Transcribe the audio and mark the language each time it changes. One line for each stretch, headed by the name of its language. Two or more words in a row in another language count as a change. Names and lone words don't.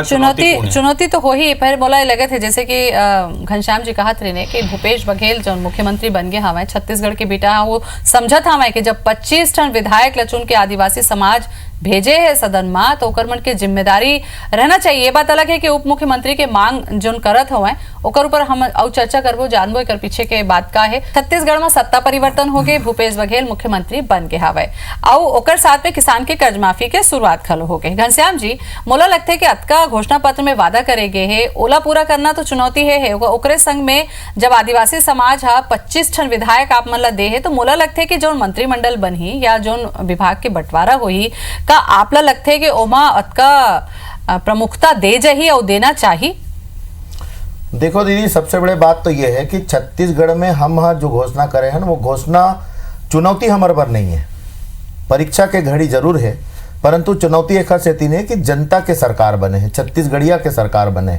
Chhattisgarhi: चुनौती तो हो ही। पर बोला लगे थे जैसे कि घनश्याम जी कहत रहे कि भूपेश बघेल जो मुख्यमंत्री बन गए हमारे छत्तीसगढ़ के बेटा वो समझत हमारे कि जब 25 टन विधायक चुन के आदिवासी समाज भेजे है सदन में तो ओकर मन के जिम्मेदारी रहना चाहिए। ये बात अलग है कि उप मुख्यमंत्री के मांग जोन करत हुए ओकर ऊपर हम और चर्चा करबो, जानबो एकर पीछे के बात का है। छत्तीसगढ़ में सत्ता परिवर्तन हो गए, भूपेश बघेल मुख्यमंत्री बन गए हवे और ओकर साथ में किसान के कर्ज माफी के शुरुआत खलो हो गए। घनश्याम जी, मोला लगता है कि अतका घोषणा पत्र में वादा करे गए है, ओला पूरा करना तो चुनौती है। ओकरे संग में जब आदिवासी समाज 25 टन विधायक आप मन ला दे है तो मोला लगता है कि जो मंत्रिमंडल बनी या जो विभाग के बंटवारा होही का आपला लगता है कि ओमा अतका प्रमुखता दे जाही और देना चाहिए। देखो दीदी, सबसे बड़ी बात तो यह है कि छत्तीसगढ़ में हम जो घोषणा करे हैं वो घोषणा चुनौती हमारे पर नहीं है। परीक्षा के घड़ी जरूर है परंतु चुनौती एक से तीन है कि जनता के सरकार बने हैं, छत्तीसगढ़िया के सरकार बने।